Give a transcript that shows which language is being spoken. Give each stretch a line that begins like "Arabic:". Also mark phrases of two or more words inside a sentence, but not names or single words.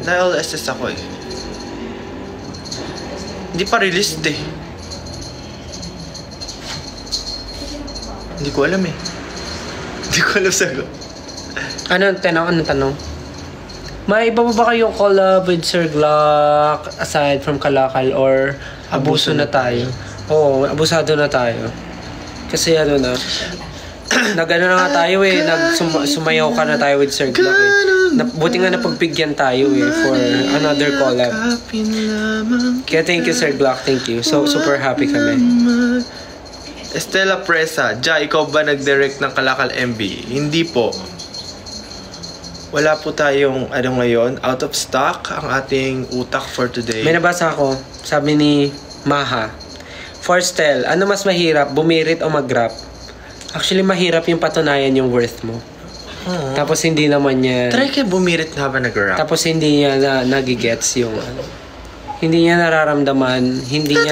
Filipino: Dahil SS ako eh. Hindi pa released eh. Hindi ko alam eh. Hindi ko alam sagot. Anong tanong? May iba ba kayong
English: collab with
Filipino: Sir Glock
English: aside from
Filipino: Kalakal or abuso na tayo? Oo, abusado na tayo. Kasi na, nag-ano na nga tayo eh, sumayaw ka na tayo with Sir Glock eh. Buti nga napagbigyan tayo eh
English: for another collab.
Filipino: Kaya
English: thank you
Filipino: Sir Glock,
English: thank you.
Filipino: So
English: super happy
Filipino: kami. Estela Presa, Ja, ikaw ba nag-direct ng Kalakal MV? Hindi po. Wala po tayong, ngayon,
English: out of stock
Filipino: ang ating utak
English: for today.
Filipino: May nabasa ako, sabi ni Maha, for Stel, ano mas mahirap, bumirit o mag-rap? Actually, mahirap yung patunayan yung worth mo. Tapos hindi naman niya... Try kayo bumirit na habang nag-rap. Tapos hindi niya nagigets yung... hindi niya nararamdaman, hindi niya